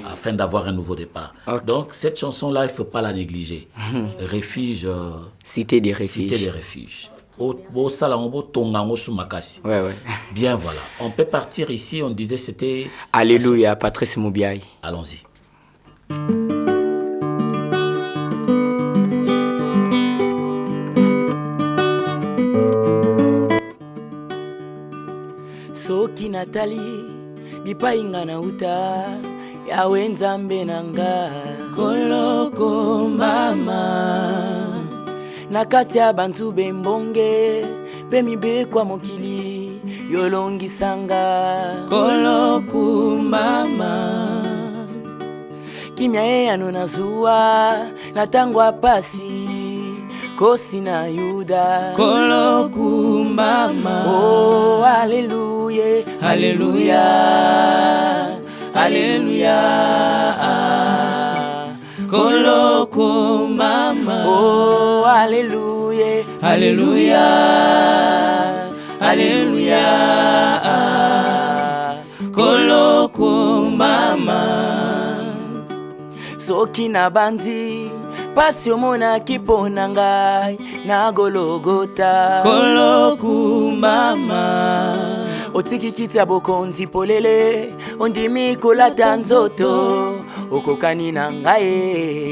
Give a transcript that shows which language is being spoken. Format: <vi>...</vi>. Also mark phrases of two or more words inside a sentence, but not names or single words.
<fr>Afin d'avoir un nouveau départ. Ok. Donc, cette chanson-là, il ne faut pas la négliger. Refuge, Cité des refuges. cité des refuges. Ouais, ouais. Bien, voilà. On peut partir ici, on disait c'était... Alléluia, Patrice Moubiaï. Allons-y.</fr> <ln>Soki Nathalie bipainga na uta yawe nzambe nanga koloko mama, na kati ya bantu bembonge pe mibekwa mokili yolongisanga kolokumbama kimia ye ano na zuwa na tango apasi kosi na yuda kolokumbama oh haleluya haleluya haleluya kolokumbama oh haleluya haleluya haleluya kolokumbama soki na bandi pasi omona kipona ngai na Golgota kolokumbama otiki kiti ya bokonzi polele ondimi kolata nzoto okokani na ngai</ln>